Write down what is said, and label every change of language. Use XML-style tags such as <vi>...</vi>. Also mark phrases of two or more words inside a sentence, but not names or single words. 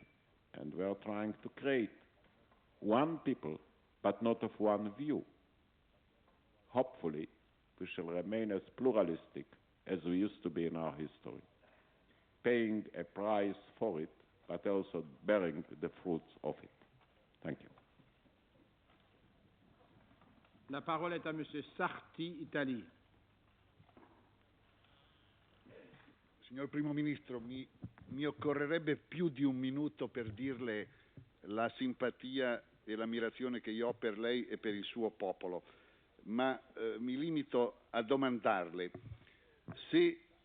<en>And we are trying to create one people, but not of one view. Hopefully, we shall remain as pluralistic as we used to be in our history, paying a price for it, but also bearing the fruits of it. Thank you.</en> <fr>La parole est à Monsieur Sarti, Italie.</fr> <it>Signor Primo Ministro, mi occorrerebbe più di un minuto per dirle la simpatia e l'ammirazione che io ho per lei e per il suo popolo, ma mi limito a domandarle se si</it>